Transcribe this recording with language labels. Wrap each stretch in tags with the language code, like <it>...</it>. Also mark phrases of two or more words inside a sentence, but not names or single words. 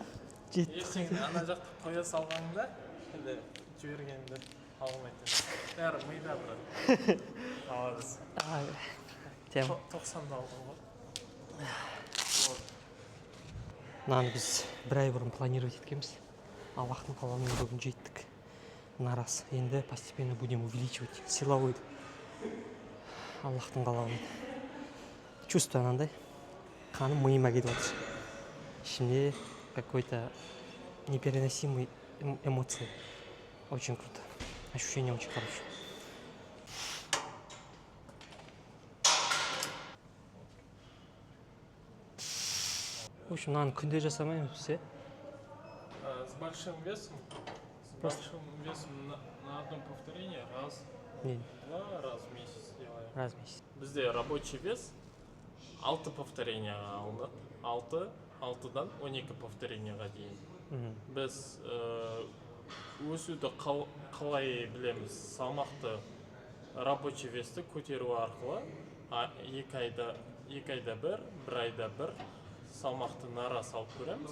<kk>Ертең ана жақты қоя салғаныңда, енді жібергенді алмайтын. Бәрі мида бірі. Молодец. 90-да алдың ғой. Мынаны біз бір ай бұрын планировать еткенбіз. Аллахтың қалауымен бүгін жеттік. Мына рас. Енді</kk> <ru>постепенно будем увеличивать силовой.</ru> <kk>Аллахтың қалауымен. Чувство анандай. Қаным миыма кетіп жатыр.</kk> <ru>Ішімде какой-то непереносимый эмоции. Очень круто. Ощущение очень хорошее. В общем,</ru> <kk>мынаны күнде жасамаймыз біз,</kk> <ru>С большим весом на одно повторение два раз в месяц делаем. Раз в месяц.</ru> <kk>Бізде</kk> <ru>рабочий вес</ru> <kk>6 повторенияға алынады. 6-дан 12 повторенияға дейін. Біз өсуді қалай білеміз? Салмақты</kk> <ru>рабочий весті</ru> <kk>көтеру арқылы 2 айда бір айда бір салмақты нара салып көреміз.</kk>